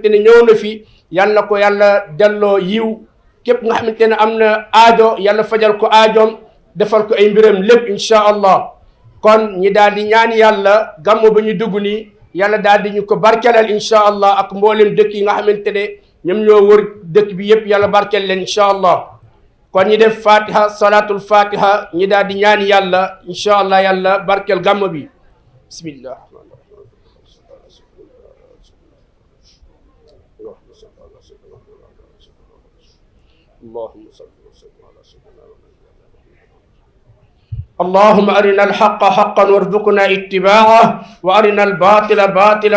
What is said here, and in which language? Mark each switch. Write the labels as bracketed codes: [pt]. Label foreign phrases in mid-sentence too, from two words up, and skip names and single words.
[wo] ne ñëw na fi yàlla ko yàlla delloo yiw képp nga xamante ne am na aajo yàlla fajal ko aajoom defal ko ay mbiram lépp [ar] إن شاء الله [wo] kon ñi daal di ñaan yàlla gàmm ba ñu dugg nii yàlla daal di ñu ko barkelal [ar] إن شاء الله [wo] ak mboolem dëkk yi nga xamante ne ñoom ñoo wër dëkk bi yëpp yàlla barkel leen [ar] إن شاء الله [wo] kon ñi def [ar] الفاتحة صلاة الفاتحة [wo] ñi daal di ñaan yàlla [ar] إن شاء الله [wo] yàlla barkel gàmm bi bismillah [ar] اللهم أرنا الحق حقا وارزقنا اتباعه وأرنا الباطل باطلا